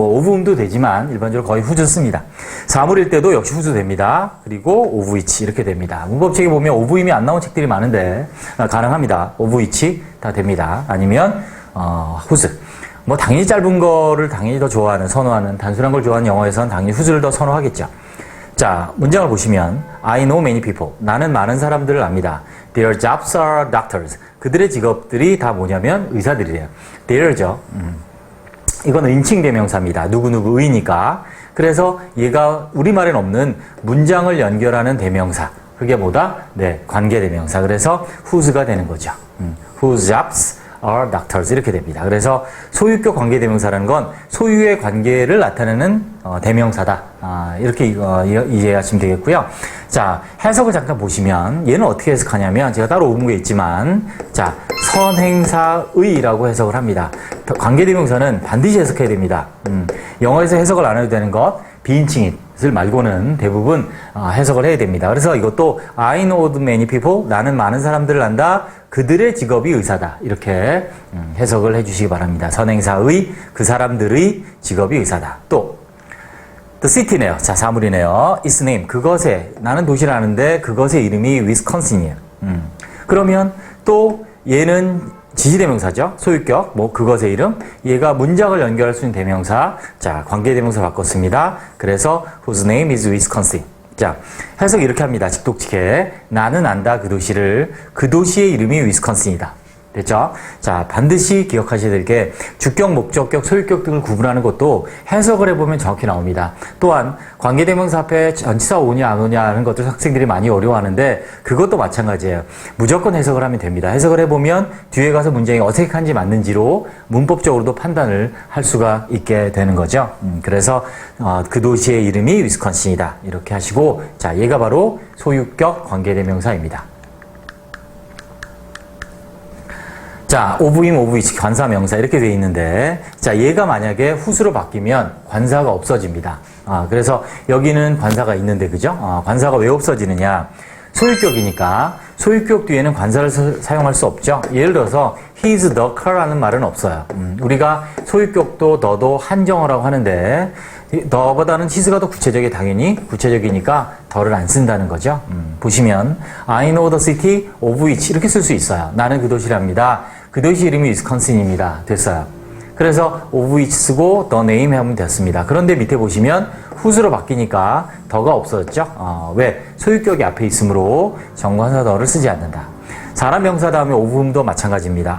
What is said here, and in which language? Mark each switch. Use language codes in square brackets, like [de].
[ko] 뭐 of도 되지만 일반적으로 거의 whose 씁니다. 사물일 때도 역시 whose 됩니다. 그리고 of which 이렇게 됩니다. 문법책에 보면 of임이 안 나온 책들이 많은데 가능합니다. of which 다 됩니다. 아니면 whose. 뭐 당연히 짧은 거를 당연히 더 선호하는 단순한 걸 좋아하는 영어에서는 당연히 whose를 더 선호하겠죠. 자, 문장을 보시면 [en] I know many people. [ko] 나는 많은 사람들을 압니다. [en] Their jobs are doctors. [ko] 그들의 직업들이 다 뭐냐면 의사들이래요. Their죠. 이건 인칭 대명사입니다. 누구누구의니까. 그래서 얘가 우리말엔 없는 문장을 연결하는 대명사. 그게 뭐다? 네, 관계 대명사. 그래서 whose가 되는 거죠. [en] Whose jobs are doctors [ko] 이렇게 됩니다. 그래서 소유격 관계 대명사라는 건 소유의 관계를 나타내는 대명사다. 이렇게 이해하시면 되겠고요. 자, 해석을 잠깐 보시면 얘는 어떻게 해석하냐면 제가 따로 옮은 게 있지만 자, 선행사의라고 해석을 합니다. 관계 대명사는 반드시 해석해야 됩니다. 영어에서 해석을 안 해도 되는 것 비인칭을 말고는 대부분 해석을 해야 됩니다. 그래서 이것도 [en] I know many people, [ko] 나는 많은 사람들을 안다. 그들의 직업이 의사다. 이렇게 해석을 해주시기 바랍니다. 선행사의, 그 사람들의 직업이 의사다. 또 The city네요. 자, 사물이네요. Its name, 그것의, 나는 도시를 아는데 그것의 이름이 위스콘신이에요. 그러면 또 얘는 지시대명사죠. 소유격, 뭐 그것의 이름. 얘가 문장을 연결할 수 있는 대명사. 자, 관계대명사 바꿨습니다. 그래서 [en] whose name is Wisconsin. [ko] 자, 해석 이렇게 합니다. 직독직해. 나는 안다 그 도시를. 그 도시의 이름이 위스콘신이다. 됐죠? 자, 반드시 기억하셔야 될 게 주격, 목적격, 소유격 등을 구분하는 것도 해석을 해보면 정확히 나옵니다. 또한 관계대명사 앞에 전치사 오냐 안 오냐 하는 것들 학생들이 많이 어려워하는데 그것도 마찬가지예요. 무조건 해석을 하면 됩니다. 해석을 해보면 뒤에 가서 문장이 어색한지 맞는지로 문법적으로도 판단을 할 수가 있게 되는 거죠. 그래서 그 도시의 이름이 위스콘신이다. 이렇게 하시고 자, 얘가 바로 소유격 관계대명사입니다. 자, of임, of which, 관사, 명사 이렇게 되어 있는데 자, 얘가 만약에 whose로 바뀌면 관사가 없어집니다. 그래서 여기는 관사가 있는데 그죠? 관사가 왜 없어지느냐? 소유격이니까 소유격 뒤에는 관사를 사용할 수 없죠. 예를 들어서 [en] he's the car [ko] 라는 말은 없어요. 우리가 소유격도 너도 한정어라고 하는데 너보다는 hs가 더 구체적이 당연히 구체적이니까 더를 안 쓴다는 거죠. 보시면 [en] I know the city of which [ko] 이렇게 쓸 수 있어요. 나는 그 도시를 압니다. 그 도시 이름이 위스콘신입니다. 됐어요. 그래서 of which 쓰고 the name 하면 됐습니다. 그런데 밑에 보시면 whose로 바뀌니까 더가 없어졌죠. 왜? 소유격이 앞에 있으므로 정관사 더를 쓰지 않는다. 사람 명사 다음에 of음도 마찬가지입니다.